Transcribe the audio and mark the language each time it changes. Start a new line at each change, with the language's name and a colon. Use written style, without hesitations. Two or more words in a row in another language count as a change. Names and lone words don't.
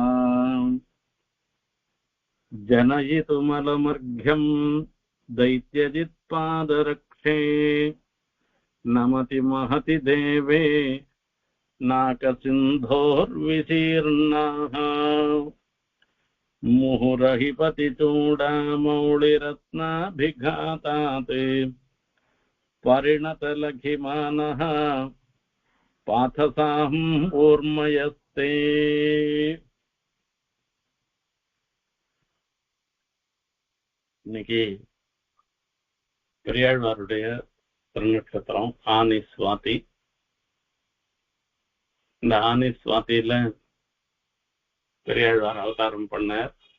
Sanskrit: जनयितुमलमर्घ्यं दैत्यजित्पादरक्षे नमति महति देवे नाकसिन्धोर्विशीर्णाः। मुहुरहिपतिचूडामौलिरत्नाभिघातात् परिणतलघिमानः पाथसाम् ऊर्मयस्ते।
Tamil: இன்னைக்கு பெரியாழ்வாருடைய திருநட்சத்திரம் ஆனி சுவாதி. இந்த ஆனி சுவாதியில பெரியாழ்வார் அவதாரம் பண்ணார்.